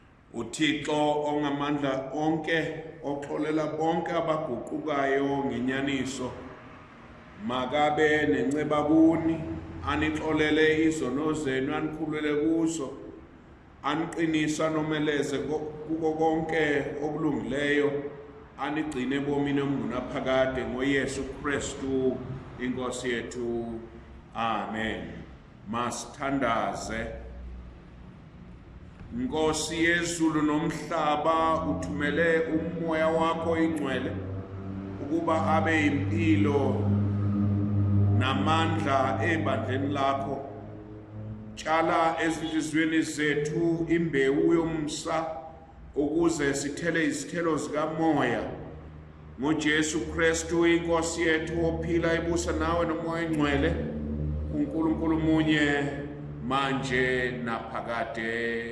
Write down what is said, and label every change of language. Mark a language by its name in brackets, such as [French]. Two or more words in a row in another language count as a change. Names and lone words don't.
[Xhosa] uThixo ongamandla onke oxolela bonke abaguqukayo ngenyaniso makabe nenceba kuni anixolele izono zenu anikhulule kuzo aniqinisa nomeleze kuko konke okulungileyo anigcine bomini omungunaphakade ngoYesu Kristu inkosi yethu. Amen. Masithandaze. [Zulu] Nkosi yezulu nomhlaba uthumele umoya wakho ingcwele ukuba abe impilo namandla ebandleni lakho. Tshala ezinhliziyweni zethu imbewu yomsa ukuze sithele izithelo zikamoya ngoJesu Kristu inkosi yethu ophila ebusa nawe nomoya ingcwele uNkulunkulu munye manje naphakade.